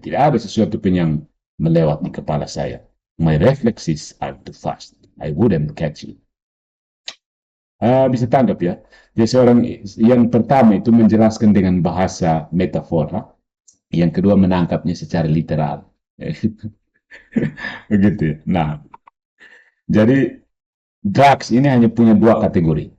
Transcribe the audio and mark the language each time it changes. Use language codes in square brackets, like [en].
[id] Tidak ada sesuatu pun yang melewat di kepala saya. [en] My reflexes are too fast. I wouldn't catch you. [id] Bisa tangkap ya. Dia seorang yang pertama itu menjelaskan dengan bahasa metafora, yang kedua menangkapnya secara literal. Begitu ya. Nah, jadi Drax ini hanya punya dua kategori.